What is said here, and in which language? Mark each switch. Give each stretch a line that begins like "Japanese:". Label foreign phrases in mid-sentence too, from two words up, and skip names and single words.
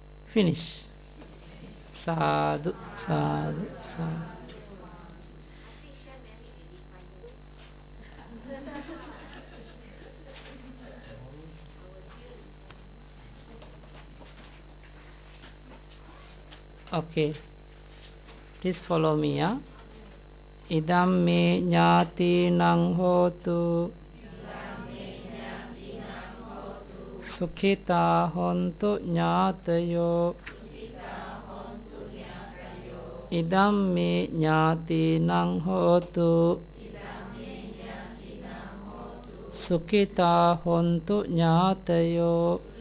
English: Finish.
Pali: Sadhu, sadhu, sadhu.
English: Okay, please follow me.
Pali: Idam me nyati nang hotu sukhita hontu nyatayo. Idam me nyati nang hotu sukhita hontu nyatayo.